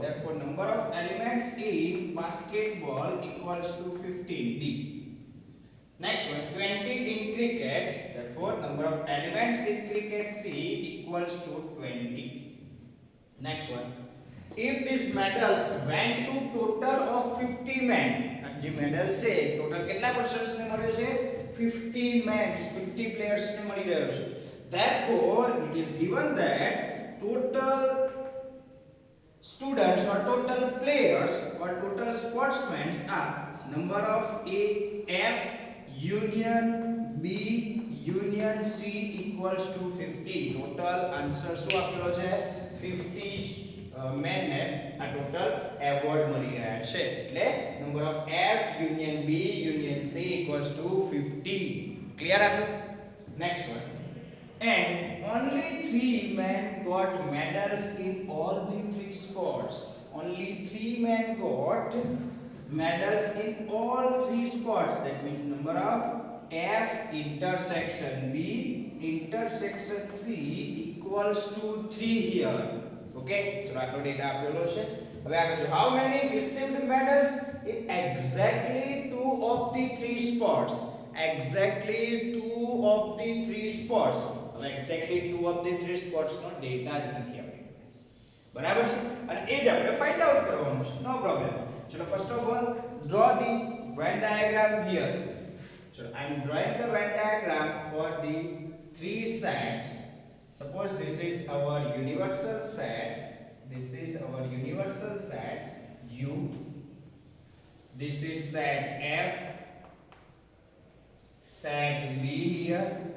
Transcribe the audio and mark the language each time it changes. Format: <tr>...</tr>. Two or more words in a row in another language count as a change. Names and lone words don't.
<en>Therefore, number of elements in basketball equals to 15. D. Next one, 20 in cricket. Therefore, number of elements in cricket C equals to 20. Next one, if these medals went to total of 50 men,</en> <gu>જે medals છે total કેટલા persons ને મળ્યો છે 50 men, 50 players ને મળી રહ્યો છે.</gu> <en>Therefore, it is given that total students or total players or total sportsmen are number of A, F union B union C equals to 50. Total answer</en> <gu>શું આપેલો છે 50 મેન ને આ</gu> <en>total award</en> <gu>મળી રહ્યા છે.</gu> <en>એટલે number of F union B union C equals to 50.</en> <gu>ક્લિયર આટલું?</gu> <en>next one. And only 3 men got medals in all the 3 sports. Only 3 men got medals in all 3 sports. That means number of F intersection B intersection C equals to 3 here. Okay, so</en> <gu>આટલો ડેટા આપેલો છે. હવે આગળ જો</gu> <en>how many received medals in exactly 2 of the 3 sports. Exactly 2 of the 3 sports.</en> <gu>હવે</gu> <en>exactly 2 of the 3 sports</en> <gu>નો ડેટા જ નથી આપેલો. બરાબર છે? અને એ જ આપણે</gu> <en>find out</en> <gu>કરવાનું છે.</gu> <en>no problem. ચલો first of all draw the Venn diagram here. So I am drawing the Venn diagram for the 3 sets. Suppose this is our universal set. This is our universal set U. This is set F. Set B here.</en>